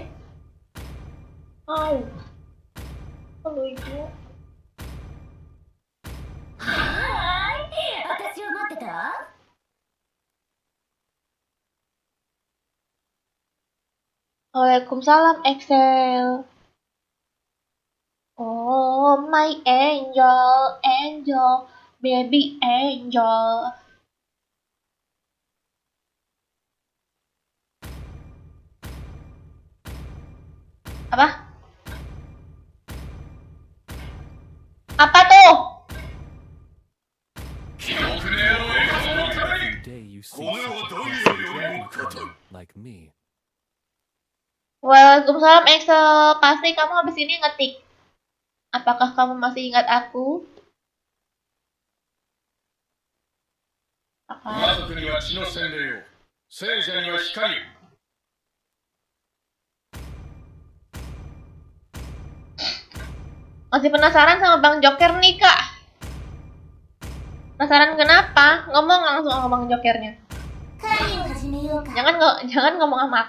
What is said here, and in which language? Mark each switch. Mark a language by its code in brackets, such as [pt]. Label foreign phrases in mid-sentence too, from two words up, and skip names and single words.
[id] Oh, lucu. Waalaikumsalam, Excel. [en] Oh, my angel, angel, baby angel. [id] Apa? Apa tuh? [en] Today you see such a person like me. [id] Waalaikumsalam, Excel. Pasti kamu habis ini ngetik. Apakah kamu masih ingat aku? Apa? [ja] 魔族には血の洗礼を、聖者には光を。 [id] Masih penasaran sama Bang Joker nih, Kak? Penasaran kenapa? Ngomong langsung sama Bang Jokernya. Jangan ngomong sama aku.